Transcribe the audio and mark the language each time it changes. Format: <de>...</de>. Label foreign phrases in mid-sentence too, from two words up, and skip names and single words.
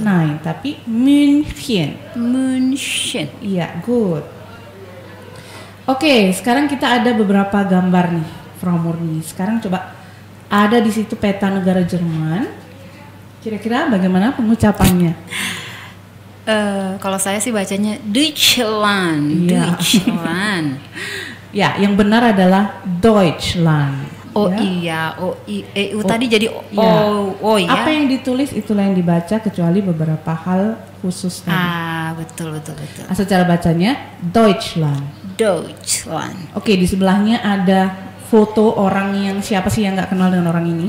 <id>Nah, tapi München. Iya, good. Oke, sekarang kita ada beberapa gambar nih, Frau Murni. Sekarang coba ada di situ peta negara Jerman. Kira-kira bagaimana pengucapannya? Kalau saya sih bacanya Deutschland. Iya. Deutschland. Ya, yang benar adalah Deutschland. Oh ya. iya, EU tadi jadi ya. ya. Apa yang ditulis itulah yang dibaca kecuali beberapa hal khusus tadi. Betul. Asal cara bacanya Deutschland. Oke, di sebelahnya ada foto orang yang siapa sih yang nggak kenal dengan orang ini?</id>